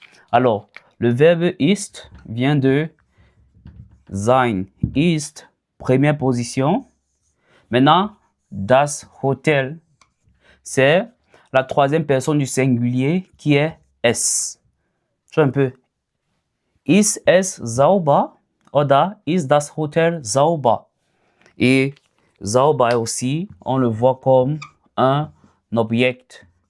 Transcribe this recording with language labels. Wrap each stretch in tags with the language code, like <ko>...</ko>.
<fr>Alors, le verbe ist vient de sein. Ist, première position. Maintenant, das Hotel, c'est la troisième personne du singulier qui est es. Je un peu.</fr> <de>Ist es sauber? Oder ist das Hotel sauber?</de> <fr>Et sauber aussi, on le voit comme un object.</fr>